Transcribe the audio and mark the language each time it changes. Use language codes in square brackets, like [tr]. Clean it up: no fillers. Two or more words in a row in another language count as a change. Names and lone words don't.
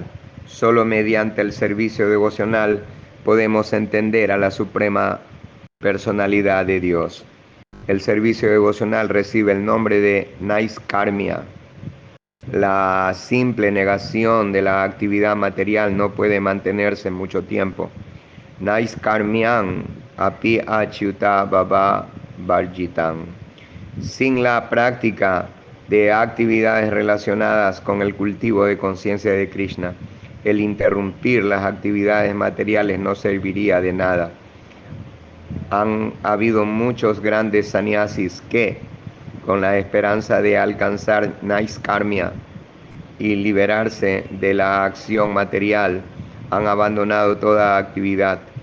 [es] Solo mediante el servicio devocional podemos entender a la Suprema Personalidad de Dios. El servicio devocional recibe el nombre de Naiskarmya. La simple negación de la actividad material no puede mantenerse mucho tiempo. [sa] नैष्कर्म्यम् अपि अच्युत भाव वर्जितम्. [es] Sin la práctica de actividades relacionadas con el cultivo de conciencia de Krishna, el interrumpir las actividades materiales no serviría de nada. Han habido muchos grandes sannyasis que, con la esperanza de alcanzar Naiskarmya y liberarse de la acción material, han abandonado toda actividad.